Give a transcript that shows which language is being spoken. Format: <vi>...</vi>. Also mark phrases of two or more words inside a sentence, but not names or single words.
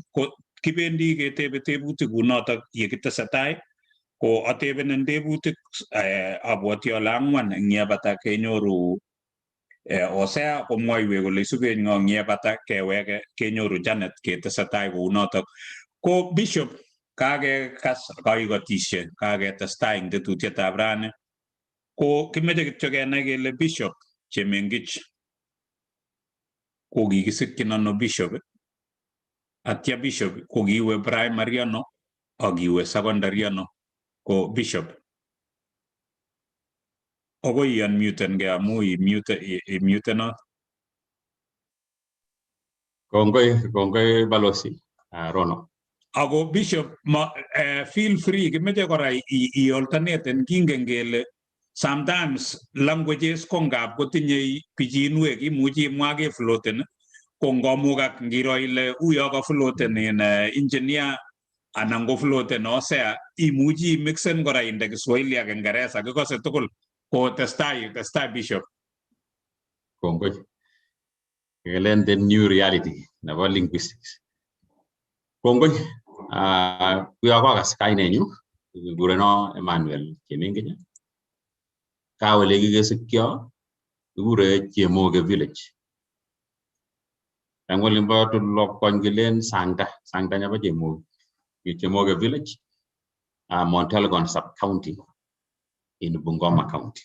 <kln>Ko kibendi ketebe tebutik kunotok yekitesetai ko atebenen tebutik abwoti ale ang'wan eng yebata kenyoru Hosea komwoiwech kole isuben ng'o eng yebata keweke kenyoru Janet ketesetai kounotok. Ko Bishop kakekas kaikotisie kaketestai eng tetutietab rani ko kimeche kityo kenai kele Bishop Chemengich ko kikisikyin ano Bishop atya Bishop ko kiiwe primary ano akiwe secondary ano ko Bishop okoi unmuten ge amu imuten. Kongoi balozi Rono. Ako Bishop</kln> <en>feel free</en> <kln>kimeche kora i-alternaten kingen kele</kln> <en>sometimes languages</en> <kln>ko ngap kotinye pichinwek imuchi imwa ke floten ko ngomukak ngiro ile uyo ka floten in engineer anan ko floten Hosea imuchi mixen kora inde Kiswahili ak Kingereza kikose tugul ko testai Bishop. Kongoi.</kln> <en>Kelen the new reality nebo linguistics.</en> <kln>Kongoi. Kuyo kokas kainenyu kigureno Emmanuel Chemengich. Kawele kikesikyo kigure Chemoge village. Ang olimbo tulok kongilen Sangda nyaba Chemoge village, Mount Elgon</kln> <en>sub-county in</en> <kln>Bungoma County.</kln>